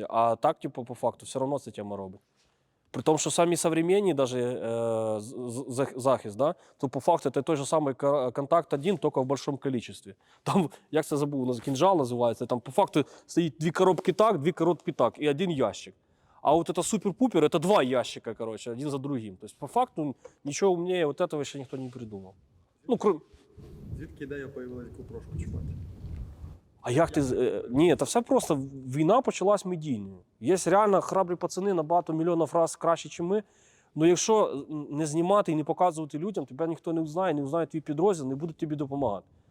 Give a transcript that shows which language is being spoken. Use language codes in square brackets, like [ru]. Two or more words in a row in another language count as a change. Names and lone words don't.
[uk] А так, типу, по факту, все одно це тема робить. При тому, що самі современні даже, захист, да, то по факту це той же самий контакт 1, тільки в большому кількості. Там, як це забув, кінжал називається, там по факту стоїть 2 коробки так, 2 коробки так, і 1 ящик. [ru] А вот это супер-пупер, это 2 ящика, короче, один за другим. То есть по факту ничего умнее вот этого еще никто не придумал. Ну, кроме... [uk] Звідки ідея появилась яку прошку чіпати? А як ти... Ні, це все просто. Війна почалась медійною. Є реально храбрі пацани набагато мільйонів раз краще, ніж ми. Ну якщо не знімати і не показувати людям, тебе ніхто не узнає твій підрозділ, не будуть тобі допомагати.